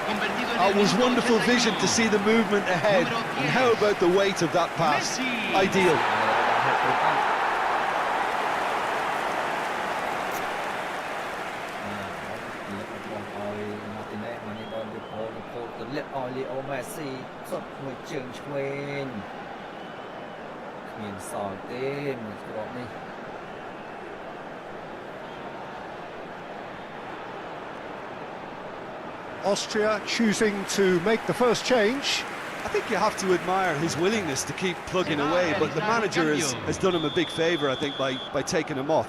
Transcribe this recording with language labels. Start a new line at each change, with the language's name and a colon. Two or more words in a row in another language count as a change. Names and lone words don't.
English: It was wonderful vision to see the movement ahead. And how about the weight of that pass? Ideal.
Khmer: Leo Messi សុទ្ធមួយជើងឆ្វេងគ្មានសល់ទេមួយគ្រាប់នេះ
English: Austria choosing to make the first change. I think you have to admire his willingness to keep plugging away, but the manager has done him a big favour, I think, by taking him off.